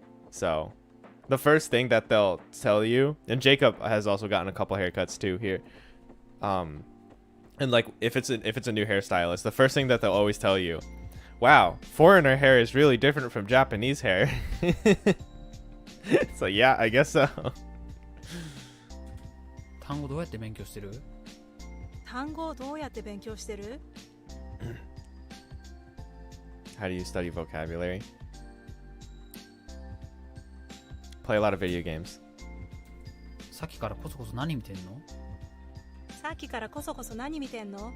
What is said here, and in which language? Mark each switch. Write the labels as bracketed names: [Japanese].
[English] So, the first thing that they'll tell you, and Jacob has also gotten a couple haircuts too here. And like if it's a new hairstylist, the first thing that they'll always tell you, wow, foreigner hair is really different from Japanese hair. So yeah, I guess so. [Japanese] 単語どうやって勉強してる？単語をどうやって勉強してる？ [English] How do you study vocabulary? Play a lot of video games. [Japanese] さっきからコソコソ何見てんの？さっきからこそこそ何見てんの？